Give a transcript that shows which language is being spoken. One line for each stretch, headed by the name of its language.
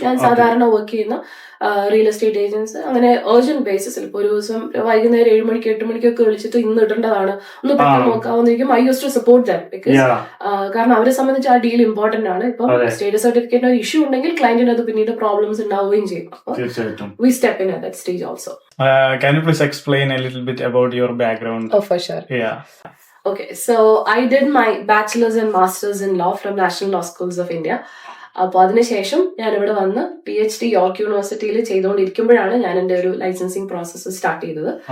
Malayalam: ഞാൻ സാധാരണ വർക്ക് ചെയ്യുന്ന റിയൽ എസ്റ്റേറ്റ് ഏജൻസ് അങ്ങനെ ഏർജന്റ് ബേസിസിൽ ഇപ്പോൾ ഒരു ദിവസം വൈകുന്നേരം 7 മണിക്ക് 8 മണിക്കൊക്കെ വിളിച്ചിട്ട് ഇന്ന് ഇടേണ്ടതാണ്, ഒന്ന് പെട്ടെന്ന് നോക്കാവുന്നിരിക്കും.
English: I use to support that because
Malayalam: കാരണം അവരെ സംബന്ധിച്ച് ആ ഡീൽ ഇമ്പോർട്ടന്റ് ആണ്. ഇപ്പം സ്റ്റേറ്റസ് സർട്ടിഫിക്കറ്റിന് ഒരു ഇഷ്യൂ ഉണ്ടെങ്കിൽ ക്ലയന്റിന് അത് പിന്നീട് പ്രോബ്ലംസ് ഉണ്ടാവുകയും ചെയ്യും.
English: We step in at that stage also. Can you please explain a little bit about your background? Oh, for sure. Yeah. Okay, so I did my bachelor's and master's in law from National Law Schools of India.
Malayalam: അപ്പോൾ അതിനുശേഷം ഞാൻ ഇവിടെ വന്ന് PhD York യൂണിവേഴ്സിറ്റിയിൽ ചെയ്തുകൊണ്ടിരിക്കുമ്പോഴാണ് ഞാൻ എൻ്റെ ഒരു licensing process start ചെയ്തത്.